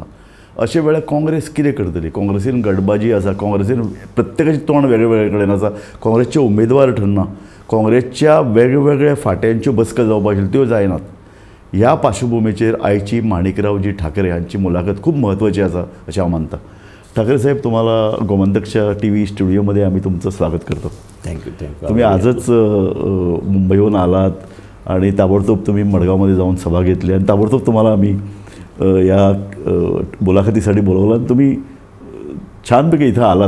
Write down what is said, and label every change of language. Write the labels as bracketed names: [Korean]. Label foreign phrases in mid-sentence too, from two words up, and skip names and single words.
[Konkani] अशे वेळार काँग्रेस कितें करतली? काँग्रेसीन गटबाजी आसा, काँग्रेसीन प्रत्येकाचें तोंड वेगळे कडेन आसा. काँग्रेसचे उमेदवार ठरना, काँग्रेसच्या वेगवेगळ्या फाट्यांच्यो बसका जावपाक आशिल्ल्यो त्यो जायनात. ह्या पार्श्वभुमीचेर आयची माणिकरावजी ठाकरे हांची मुलाखत खूप महत्त्वाची आसा अशें हांव मानता. [Marathi] ठाकरे साहेब, तुम्हाला गोमंतकच्या TV स्टुडिओमध्ये आम्ही तुमचं स्वागत करतो. थँक्यू. तुम्ही आजच मुंबईहून आलात आणि ताबडतोब तुम्ही मडगावमध्ये जाऊन सभा घेतली आणि ताबडतोब तुम्हाला आम्ही या मुलाखतीसाठी बोलवलं आणि तुम्ही छानपैकी इथं आलात.